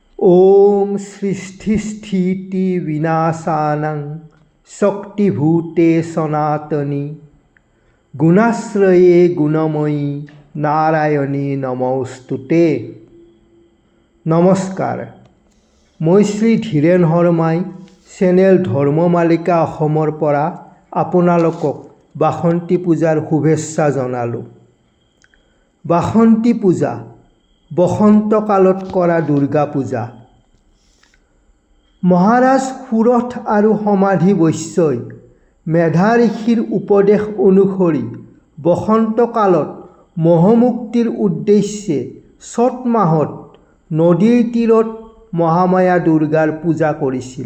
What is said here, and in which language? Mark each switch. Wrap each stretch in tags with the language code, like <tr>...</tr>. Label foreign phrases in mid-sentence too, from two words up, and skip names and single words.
<sa>ओम सृष्टिस्थिति विनाशानां शक्तिभूते सनातनी गुणाश्रये गुणमयी नारायणी नमोस्तुते।</sa> <as>নমস্কাৰ, মই শ্ৰী ধীৰেন শৰ্মাই চেনেল ধৰ্মমালিকা अहोমৰ পৰা আপোনালোকক বাসন্তী পূজাৰ শুভেচ্ছা জনালোঁ। বাসন্তী পূজা বসন্তকালত কৰা দুৰ্গা পূজা। মহাৰাজ সুৰথ আৰু সমাধি বৈশ্যই মেধা ঋষিৰ উপদেশ অনুসৰি বসন্তকালত মহমুক্তিৰ উদ্দেশ্যে চত মাহত নদীৰ তীৰত মহামায়া দুৰ্গাৰ পূজা কৰিছিল।</as>